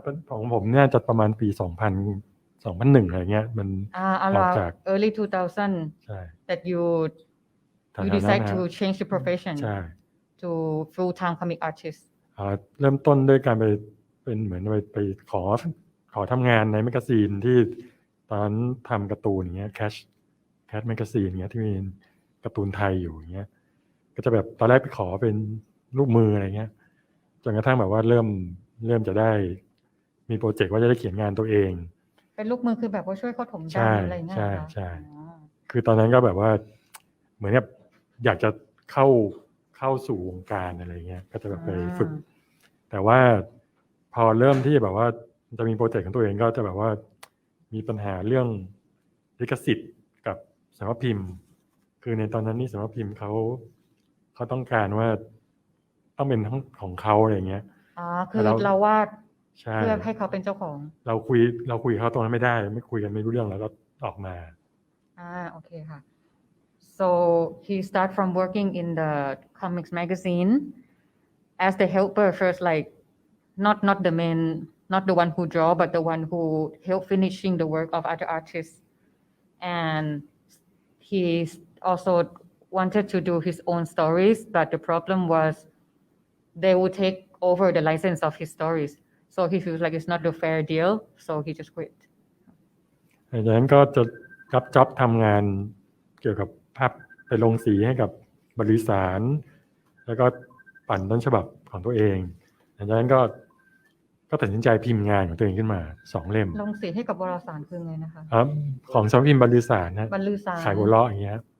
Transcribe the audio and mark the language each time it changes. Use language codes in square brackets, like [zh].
[th] ของผมเนี่ยจะประมาณปี2001อะไรเงี้ยมันออกจาก [en] early 2000 [th] ใช่ [en] that you decide to change the profession [th] ใช่ [en] to full time comic artist [th] เริ่มต้นด้วยการไปเป็นเหมือนไปขอทำงานในแมกกาซีนที่ตอนนั้นทำการ์ตูนอย่างเงี้ยแคชแมกกาซีนเงี้ยที่มีการ์ตูนไทยอยู่อย่างเงี้ยก็จะแบบตอนแรกไปขอเป็นลูกมืออะไรเงี้ยจนกระทั่งแบบว่าเริ่มจะได้มีโปรเจกต์ว่าจะได้เขียนงานตัวเอง เป็นลูกมือคือแบบว่าช่วยเขาถมดำอะไรเงี้ย ใช่คือตอนนั้นก็แบบว่าเหมือนกับอยากจะเข้าสู่วงการอะไรเงี้ยก็จะแบบไปฝึกแต่ว่าพอเริ่มที่แบบว่าจะมีโปรเจกต์ของตัวเองก็จะแบบว่ามีปัญหาเรื่องลิขสิทธิ์กับสำนักพิมพ์คือในตอนนั้นนี่สำนักพิมพ์เขาต้องการว่าต้องเป็นของเขาอะไรเงี้ย คือเราวาดเพื่อให้เขาเป็นเจ้าของ เราคุยเขาตรงนั้นไม่ได้ไม่คุยกันไม่รู้เรื่องแล้วก็ออกมา โอเคค่ะ [en] so he start from working in the comics magazine as the helper first like not the main not the one who draw but the one who help finishing the work of other artists and he also wanted to do his own stories but the problem was they would take over the license of his stories so he feels like it's not a fair deal so he just quit [th] ดังนั้นก็จะรับจ็อบทำงาน เกี่ยวกับภาพไปลงสีให้กับบริษัทแล้วก็ปั่นต้นฉบับของตัวเองหลังจากนั้นก็ตัดสินใจพิมพ์งานของตัวเองขึ้นมา2 เล่ม ลงสีให้กับวารสารคือไงนะคะ ของสำนักพิมพ์บรรลือสารนะขายหัวเราะอย่างเงี้ย